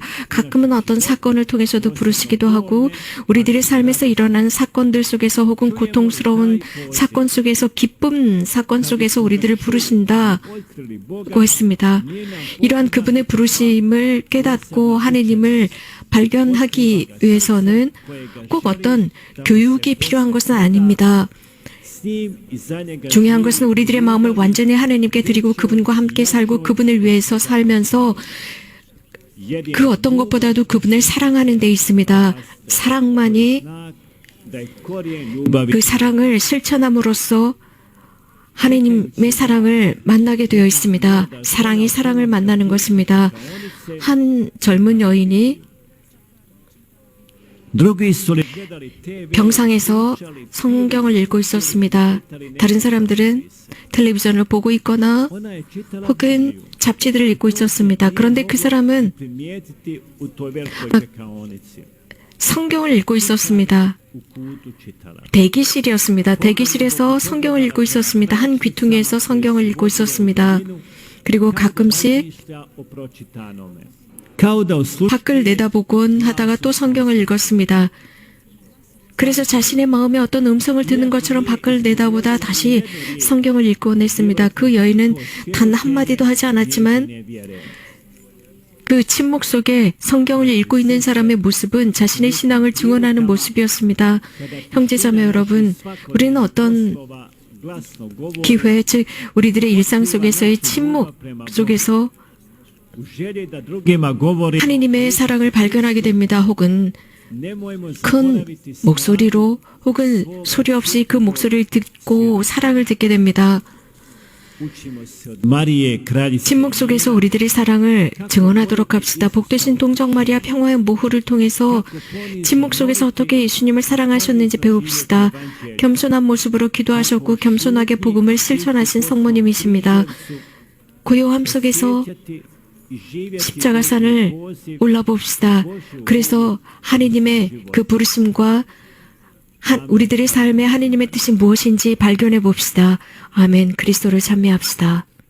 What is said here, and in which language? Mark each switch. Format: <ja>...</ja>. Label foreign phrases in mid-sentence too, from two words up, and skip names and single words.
<ko>가끔은 어떤 사건을 통해서도 부르시기도 하고 우리들의 삶에서 일어나는 사건들 속에서 혹은 고통스러운 사건 속에서 기쁨 사건 속에서 우리들을 부르신다고</ko> <hr>otkrili Boga</hr> <ko>했습니다. 이러한 그분의 부르심을 깨닫고 하나님을 발견하기 위해서는 꼭 어떤 교육이 필요한 것은 아닙니다.</ko> <hr>s njim i za njega</hr> <ko>중요한 것은 우리들의 마음을 완전히 하나님께 드리고 그분과 함께 살고 그분을 위해서 살면서</ko> <hr>jedini</hr> <ko>그 어떤 것보다도 그분을 사랑하는 데 있습니다. 사랑만이</ko> <hr>znak da je korijen ljubavi</hr> <ko>그 사랑을 실천함으로써 하나님의 사랑을 만나게 되어 있습니다. 사랑이 사랑을 만나는 것입니다. 한 젊은 여인이</ko> <hr>drugi su li gledali TV</hr> <ko>병상에서 성경을 읽고 있었습니다. 다른 사람들은 텔레비전을 보고 있거나</ko> <hr>ona je čitala</hr> <ko>혹은</ko> <hr>Bibliju.</hr> <ko>잡지들을 읽고 있었습니다. 그런데 그 사람은</ko> <hr>primijetiti u toj velikoj čekaonici</hr> <ko>성경을 읽고 있었습니다.</ko> <hr>u kutu čitala.</hr> <ko>대기실이었습니다. 대기실에서 성경을 읽고 있었습니다. 한 귀퉁이에서 성경을 읽고 있었습니다. 그리고 가끔씩</ko> <hr>Razmišlja o pročitanome. Kao da u slučaju</hr> <ko>밖을 내다보곤 하다가 또 성경을 읽었습니다. 그래서 자신의 마음에 어떤 음성을 듣는 것처럼 밖을 내다보다 다시 성경을 읽곤 했습니다. 그 여인은 단 한마디도 하지 않았지만</ko> <hr>nevjere.</hr> <ko>그 침묵 속에 성경을 읽고 있는 사람의 모습은 자신의 신앙을 증언하는 모습이었습니다. 형제자매 여러분, 우리는 어떤</ko> <hr>Slova glasno govore</hr> <ko>기회, 즉 우리들의 일상 속에서의 침묵 속에서</ko> <hr>u želji da drugima govori</hr> <ko>하나님의 사랑을 발견하게 됩니다. 혹은</ko> <hr>nemojmo</hr> <ko>큰</ko> <hr>zaboraviti s</hr> <ko>목소리로 혹은 소리 없이 그 목소리를 듣고 사랑을 듣게 됩니다.</ko> <hr>učimo se od Marije kraljice</hr> <ko>침묵 속에서 우리들의 사랑을 증언하도록 합시다. 복되신 동정 마리아 평화의 모후를 통해서 침묵 속에서 어떻게 예수님을 사랑하셨는지 배웁시다. 겸손한 모습으로 기도하셨고 겸손하게 복음을 실천하신 성모님이십니다. 고요함 속에서</ko> <hr>sjećati i živjeti</hr> <ko>십자가산을</ko> <hr>poziv</hr> <ko>올라봅시다. 그래서 하느님의 그 부르심과 우리들의 삶에 하느님의 뜻이 무엇인지 발견해 봅시다. 아멘. 그리스도를 찬미합시다.</ko>